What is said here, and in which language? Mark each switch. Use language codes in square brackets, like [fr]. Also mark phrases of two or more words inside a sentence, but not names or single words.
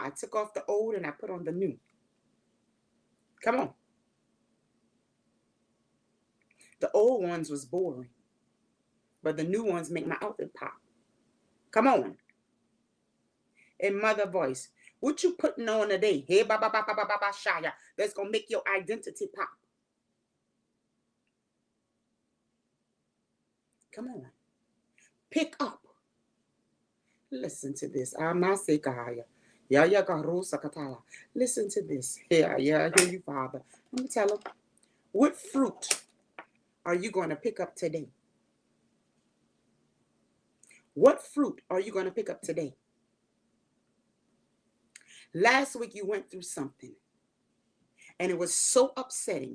[en] I took off the old and I put on the new. Come on. The old ones was boring, but the new ones make my outfit pop. Come on. In mother voice, what you putting on today? Hey, ba ba ba ba ba ba ba shaya. That's gonna make your identity pop. Come on. Pick up. Listen to this. Amasekaya. Ya ya garosa katala. Listen to this. Yeah, yeah, I hear you, Father. Let me tell them. What fruit are you going to pick up today? What fruit are you going to pick up today? Last week you went through something and it was so upsetting.